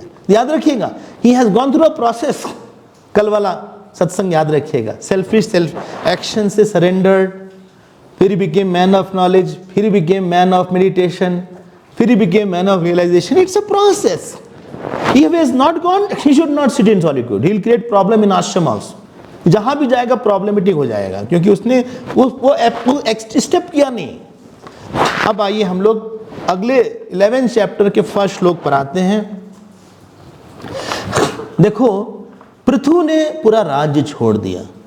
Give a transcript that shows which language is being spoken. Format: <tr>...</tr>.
<hi>याद रखिएगा,</hi> <en>He has gone through a process.</en> <hi>कल वाला सत्संग याद रखिएगा,</hi> <en>Selfish self action से surrendered, फिर he became man of knowledge, फिर he became man of meditation, फिर he became man of realisation. It's a process. He has not gone, he should not sit in solitude. He will create problem in ashram also.</en> <hi>जहां भी जाएगा problematic हो जाएगा, क्योंकि उसने वो step किया नहीं। अब आइए हम लोग अगले 11 चैप्टर के फर्स्ट श्लोक पर आते हैं। देखो, पृथु ने पूरा राज्य छोड़ दिया।</hi>